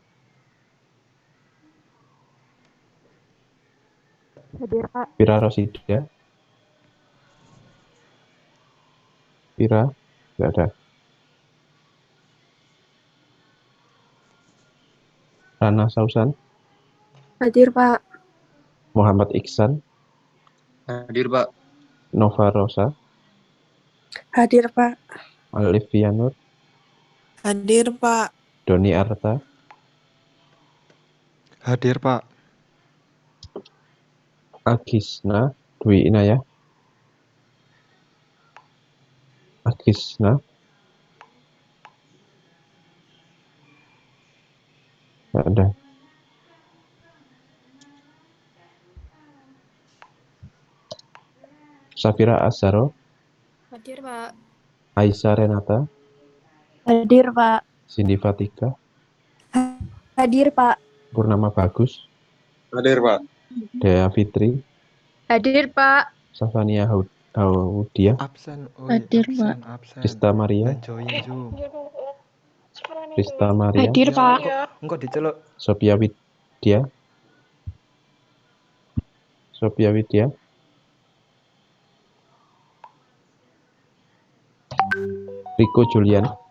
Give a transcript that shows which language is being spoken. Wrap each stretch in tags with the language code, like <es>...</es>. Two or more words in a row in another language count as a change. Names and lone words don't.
<id>Hadir, Pak. Vira Rosida, tidak ada. Rana Sausan, Hadir, Pak. Muhammad Iksan, Hadir, Pak. Nova Rosa, Hadir, Pak. Alivia Nur, Hadir, Pak. Doni Arta, Hadir, Pak. Agisna Dwi Inayah, tidak ada. Safira Azharo, Hadir, Pak. Aisyah Renata, Hadir, Pak. Cindy Fatika, Hadir, Pak. Purnama Bagus, Hadir, Pak. Dea Fitri, Hadir, Pak. Safania Haudia, Absen. Hadir, absen, absen. Rista Maria, Dan join Zoom. Hadir, Ya, Pak. Engkau diceluk. Sophia Widya, Rico Julian.</id>